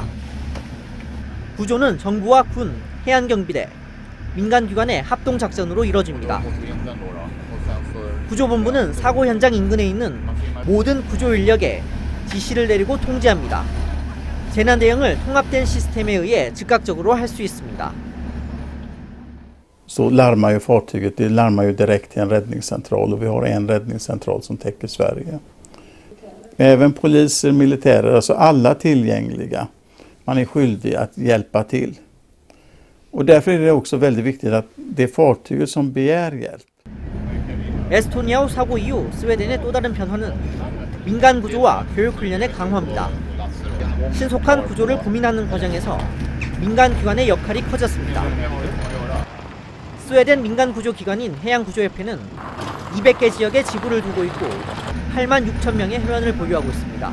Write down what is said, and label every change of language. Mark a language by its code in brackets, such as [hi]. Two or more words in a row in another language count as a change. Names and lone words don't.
[ko] 구조는 정부와 군, 해안경비대, 민간기관의 합동작전으로 이뤄집니다. 구조본부는 사고 현장 인근에 있는 모든 구조 인력에 지시를 내리고 통제합니다. 재난 대응을 통합된 시스템에 의해 즉각적으로 할 수 있습니다. [sv] Så larmar ju fartyget, det larmar ju direkt till en räddningscentral och vi har en räddningscentral som täcker Sverige. Även poliser, militärer, alltså alla tillgängliga. Man är skyldig att hjälpa till. Och därför är det också väldigt viktigt att det är fartyget som begär hjälp. [ko] 에스토니아호 사고 이후 스웨덴의 또 다른 변화는 민간 구조와 교육 훈련의 강화입니다. 신속한 구조를 고민하는 과정에서 민간 기관의 역할이 커졌습니다. 스웨덴 민간 구조 기관인 해양구조협회는 200개 지역에 지부를 두고 있고 8만 6천 명의 회원을 보유하고 있습니다.